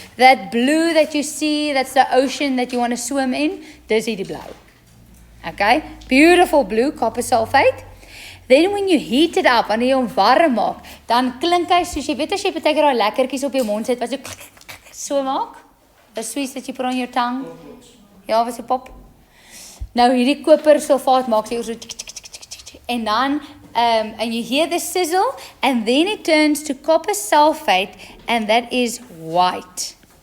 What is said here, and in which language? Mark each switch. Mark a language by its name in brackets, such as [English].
[English] That blue that you see, that's the ocean that you want to swim in, [Afrikaans] dis die blou. [English] Okay, beautiful blue copper sulfate. Then when you heat it up, [Afrikaans] wanneer jy hom warm maak, dan klink hy soos jy weet as jy baie keer daai lekkertjies op jou mond sit wat so maak. [English] The sweets that you put on your tongue. [Afrikaans] Ja, wat se pop. Nou hierdie kopersulfaat maak sy so en dan [English] and you hear the sizzle, and then it turns to copper sulfate, and that is white.